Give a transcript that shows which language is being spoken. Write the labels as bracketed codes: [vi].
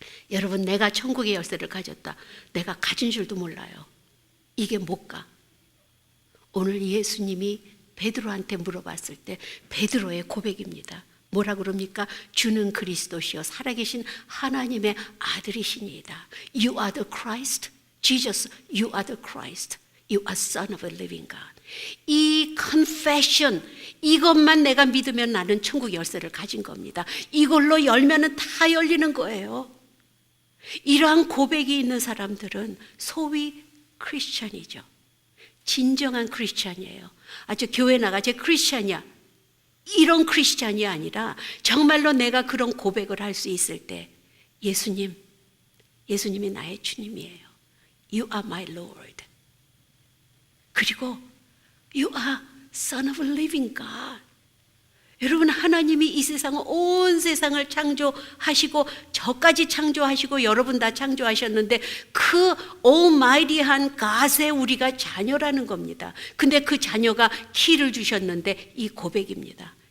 [ko] 여러분, 내가 천국의 열쇠를 가졌다. 내가 가진 줄도 몰라요. 이게 뭘까? 오늘 예수님이 베드로한테 물어봤을 때 베드로의 고백입니다. 뭐라 그럽니까? 주는 그리스도시요 살아계신 하나님의 아들이시니이다. [en] You are the Christ. Jesus, you are the Christ. You are son of a living God. [ko] 이 confession, 이것만 내가 믿으면 나는 천국 열쇠를 가진 겁니다. 이걸로 열면은 다 열리는 거예요. 이러한 고백이 있는 사람들은 소위 크리스천이죠. 진정한 크리스천이에요. 아주 교회 나가 제 크리스천이야. 이런 크리스천이 아니라 정말로 내가 그런 고백을 할 수 있을 때 예수님이 나의 주님이에요. [en] You are my Lord. 그리고 You are son of a living God. [ko] 여러분, 하나님이 이 세상을, 온 세상을 창조하시고 저까지 창조하시고 여러분 다 창조하셨는데 그 almighty한 God의 우리가 자녀라는 겁니다. 근데 그 자녀가 키를 주셨는데 이 고백입니다.